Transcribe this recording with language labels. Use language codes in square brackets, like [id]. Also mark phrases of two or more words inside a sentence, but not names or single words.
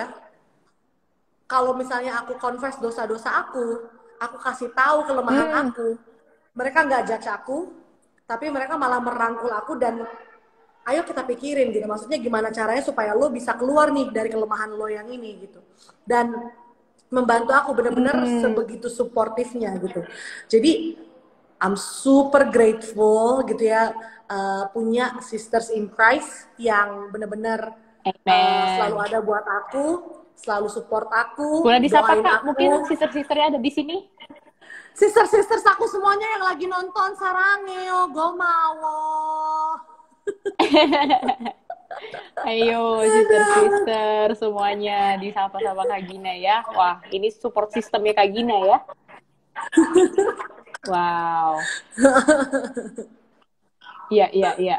[id] Kalau misalnya aku confess dosa-dosa aku kasih tahu kelemahan aku, mereka nggak judge aku, tapi mereka malah merangkul aku dan ayo kita pikirin gitu. Maksudnya gimana caranya supaya lo bisa keluar nih dari kelemahan lo yang ini gitu. Dan membantu aku benar-benar sebegitu suportifnya gitu. Jadi [en] I'm super grateful [id] gitu ya punya [en] sisters in Christ [id] yang benar-benar selalu ada buat aku, selalu support aku, boleh disapa doain Kak, aku. mungkin sister-sisternya ada di sini. Sister-sisters aku semuanya yang lagi nonton [ko] 사랑해, 고마워. [id] Ayo sister-sister semuanya disapa-sapa Kak Gina ya. Wah, ini [en] support sistemnya [id] Kak Gina ya. Wow. Iya.